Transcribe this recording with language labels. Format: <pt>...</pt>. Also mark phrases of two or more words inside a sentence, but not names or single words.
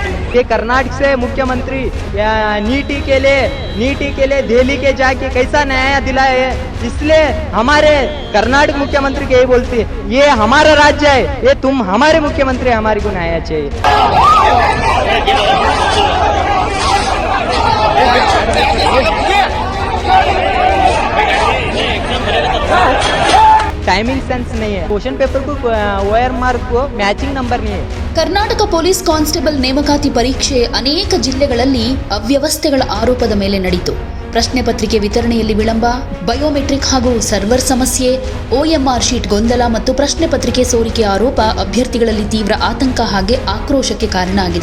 <hi>ये कर्नाटक से मुख्यमंत्री नीति के लिए दिल्ली के जाके कैसा न्याय दिलाए है, इसलिए हमारे कर्नाटक मुख्यमंत्री के यही बोलती है, ये हमारा राज्य है, ये तुम हमारे मुख्यमंत्री, हमारे को न्याय चाहिए।</hi> <en>timing sense</en> <hi>नहीं है,</hi> <en>question paper</en> <hi>को OR मार्क को</hi> <en>matching number</en> <hi>नहीं है।</hi> <kn>ಕರ್ನಾಟಕ</kn> <en>police constable</en> <kn>ನೇಮಕಾತಿ ಪರೀಕ್ಷೆ ಅನೇಕ ಜಿಲ್ಲೆಗಳಲ್ಲಿ ಅವ್ಯವಸ್ಥೆಗಳ ಆರೋಪದ ಮೇಲೆ ನಡೆಯಿತು. ಪ್ರಶ್ನೆ ಪತ್ರಿಕೆ ವಿತರಣೆಯಲ್ಲಿ ವಿಳಂಬ, ಬಯೋಮೆಟ್ರಿಕ್ ಹಾಗೂ ಸರ್ವರ್ ಸಮಸ್ಯೆ,</kn> <en>OMR sheet</en> <kn>ಗೊಂದಲ ಮತ್ತು ಪ್ರಶ್ನೆ ಪತ್ರಿಕೆ ಸೋರಿಕೆ ಆರೋಪ ಅಭ್ಯರ್ಥಿಗಳಲ್ಲಿ ತೀವ್ರ ಆತಂಕ ಹಾಗೆ ಆಕ್ರೋಶಕ್ಕೆ ಕಾರಣ ಆಗಿದೆ.</kn>